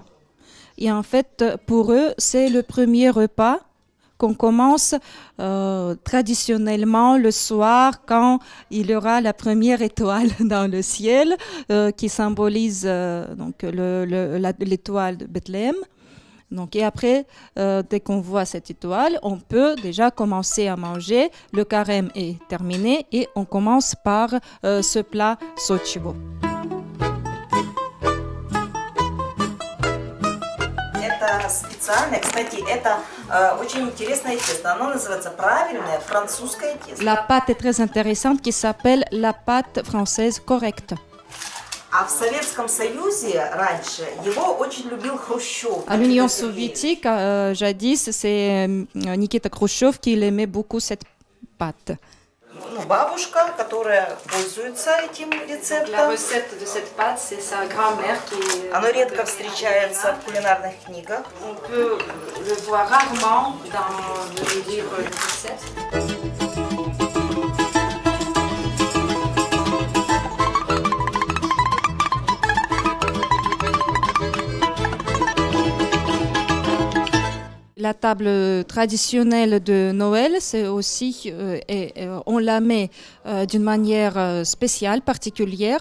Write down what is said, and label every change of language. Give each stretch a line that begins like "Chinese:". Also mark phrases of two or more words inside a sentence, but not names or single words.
French: Et en fait, pour eux, c'est le premier repas qu'on commence traditionnellement le soir quand il y aura la première étoile dans le ciel qui symbolise donc l'étoile de Bethléem. Donc, et après, dès qu'on voit cette étoile, on peut déjà commencer à manger. Le carême est terminé et on commence par ce plat Sochivo.
Russian: Это специальное, кстати, это очень интересное тесто. Оно называется правильное французское тесто.
French: La pâte est très intéressante qui s'appelle la pâte française correcte.
Russian: А в Советском Союзе раньше его очень любил Хрущев.
French: À l'Union soviétique, jadis, c'est Nikita Khrouchtchev qui aimait beaucoup cette pâte.
Russian: Ну, бабушка, которая пользуется этим рецептом.
French: La recette de cette pâte, c'est sa grand-mère qui.
Russian: Оно редко встречается в кулинарных книгах.
French: On peut le voir rarement dans les livres de recettes. La table traditionnelle de Noël, c'est aussi, on la met d'une manière spéciale, particulière.